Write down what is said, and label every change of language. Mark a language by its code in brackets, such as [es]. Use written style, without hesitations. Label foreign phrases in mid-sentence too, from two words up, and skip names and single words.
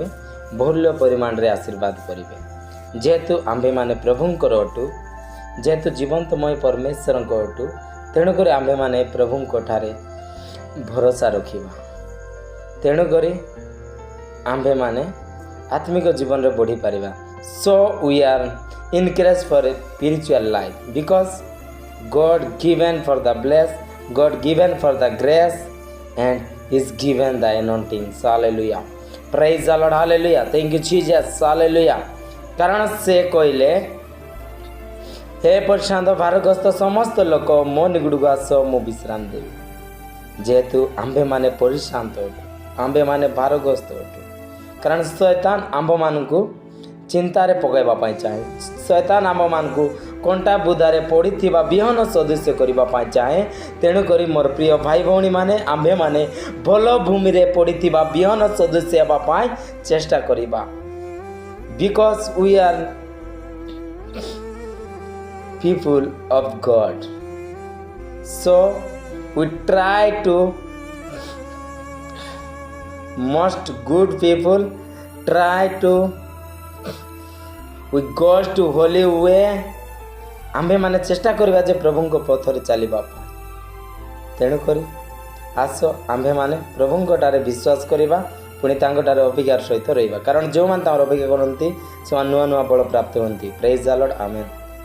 [or] ବହୁଲ୍ୟ ପରିମାଣରେ ଆଶୀର୍ବାଦ କରିବେ। ଯେହେତୁ ଆମ୍ଭେମାନେ ପ୍ରଭୁଙ୍କର ଅଟୁ, ଯେହେତୁ ଜୀବନ୍ତମୟ ପରମେଶ୍ୱରଙ୍କ ଅଟୁ, ତେଣୁକରି ଆମ୍ଭେମାନେ ପ୍ରଭୁଙ୍କଠାରେ ଭରସା ରଖିବା। ତେଣୁକରି ଆମ୍ଭେମାନେ ଆତ୍ମିକ ଜୀବନରେ ବଢ଼ିପାରିବା। [en] So we are encouraged for a spiritual life, because God given for the bless, God given for the grace, and is given the anointing। Hallelujah, praise the Lord, hallelujah, thank you Jesus, hallelujah। [or] କାରଣ ସେ କହିଲେ, ହେ ପ୍ରଶାନ୍ତ ଭାରଗ୍ରସ୍ତ ସମସ୍ତ ଲୋକ ମୋ ନିକଟକୁ ଆସ, ମୁଁ ବିଶ୍ରାମ ଦେବି। ଯେହେତୁ ଆମ୍ଭେମାନେ ପରିଶ୍ରାନ୍ତ ଅଟୁ, ଆମ୍ଭେମାନେ ଭାରଗ୍ରସ୍ତ ଅଟୁ, କାରଣ ଶୈତାନ ଆମ୍ଭମାନଙ୍କୁ ଚିନ୍ତାରେ ପକାଇବା ପାଇଁ ଚାହେଁ। ଶୈତାନ ଆମ୍ଭମାନଙ୍କୁ କଣ୍ଟା ବୁଦାରେ ପଡ଼ିଥିବା ବିହନ ସଦୃଶ କରିବା ପାଇଁ ଚାହେଁ। ତେଣୁକରି ମୋର ପ୍ରିୟ ଭାଇ ଭଉଣୀମାନେ, ଆମ୍ଭେମାନେ ଭଲ ଭୂମିରେ ପଡ଼ିଥିବା ବିହନ ସଦୃଶ ହେବା ପାଇଁ ଚେଷ୍ଟା କରିବା। [en] ବିକଜ we are people of God, so we try to most good people try to we go to holy way। [or] ଆମ୍ଭେମାନେ ଚେଷ୍ଟା କରିବା ଯେ ପ୍ରଭୁଙ୍କ ପଥରେ ଚାଲିବା ପାଇଁ। ତେଣୁକରି ଆସ ଆମ୍ଭେମାନେ ପ୍ରଭୁଙ୍କଠାରେ ବିଶ୍ୱାସ କରିବା, ପୁଣି ତାଙ୍କଠାରେ ଅଭିଜ୍ଞାର ସହିତ ରହିବା। କାରଣ ଯେଉଁମାନେ ତାଙ୍କର ଅଭିଜ୍ଞା କରନ୍ତି ସେମାନେ ନୂଆ ନୂଆ ବଳ ପ୍ରାପ୍ତ ହୁଅନ୍ତି। [en] praise the Lord, amen.